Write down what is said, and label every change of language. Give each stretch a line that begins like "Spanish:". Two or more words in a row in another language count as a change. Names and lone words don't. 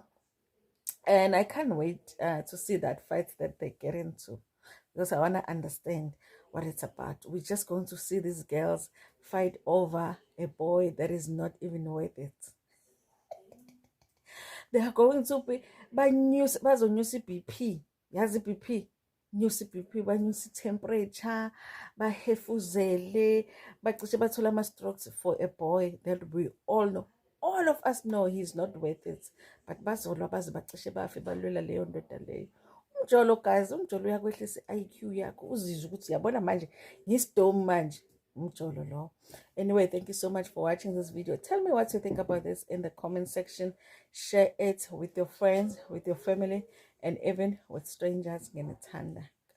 English: And I can't wait to see that fight that they get into, because I want to understand what it's about. We're just going to see these girls fight over a boy that is not even worth it. They are going to be
Zulu: bazonyusa BP, yazi BP, nyusa BP, banyusa temperature, bahefuzele, bacishe bathola ama-strokes
English: for a boy that we all know. All of us know he's not worth it, but
Zulu: bazolwa baze bacishe bafe balwela leyo ndoda leyo. Umjolo guys, umjolo uyakwehlisa i-IQ yakho, uzizwe ukuthi yabona manje ngisidome manje.
English: Anyway, thank you so much for watching this video. Tell me what you think about this in the comment section. Share it with your friends, with your family, and even with strangers.